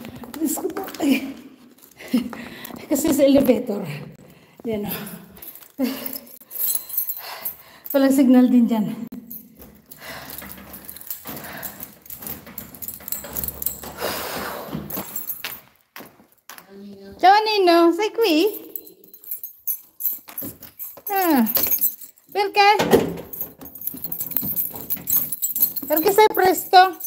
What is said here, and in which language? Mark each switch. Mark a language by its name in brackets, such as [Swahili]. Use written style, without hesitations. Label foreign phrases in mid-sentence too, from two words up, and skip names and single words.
[Filipino] Kasi sa elevator. Yan o. Walang signal din dyan. [Italian] Ciao Nino, sei qui? Perché? Perché sei presto?